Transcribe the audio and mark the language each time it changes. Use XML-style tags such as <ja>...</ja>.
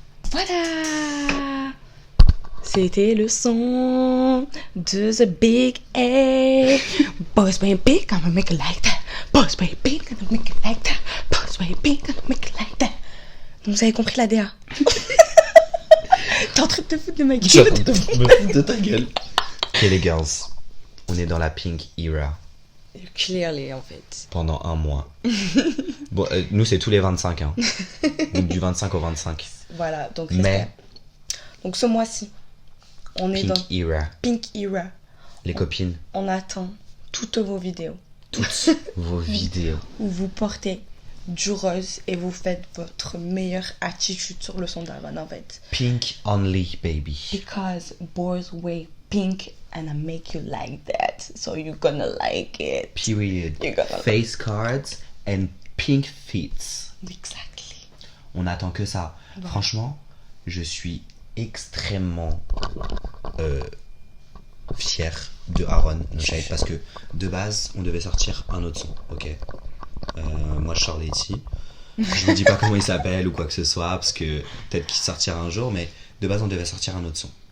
<fr>Voilà, c'était le son de The Big A.</fr> <en>Boys being big, I'ma make it like that. Boys being big, I'ma make it like that. Boys being big, I'ma make it like that.</en> <fr>Donc vous avez compris la DA. T'es en train de te foutre de ma gueule. Je suis en train de me foutre de ta gueule. Ok les girls, on est dans la pink era.</fr> <en>Clearly</en> <fr>en fait. Pendant un mois. Bon, nous c'est tous les 25 hein. Donc du 25 au 25. Voilà, donc mais donc ce mois-ci, on est dans Pink Era. Les copines. On attend toutes vos vidéos. Toutes vos vidéos. Où vous portez du rose et vous faites votre meilleure attitude sur le son d'Arvan en fait.</fr> <en>Pink only baby. Because boys wear pink and I make you like that. So you're gonna like it. Period. Face cards and pink feet. Exactly.</en> <fr>On attend que ça. Voilà. Franchement, je suis extrêmement fier de Aaron Noshade parce que de base, on devait sortir un autre son, ok. Moi, je sors Letty. Je vous dis pas comment il s'appelle ou quoi que ce soit parce que peut-être qu'il sortira un jour, mais de base, on devait sortir un autre son.</fr>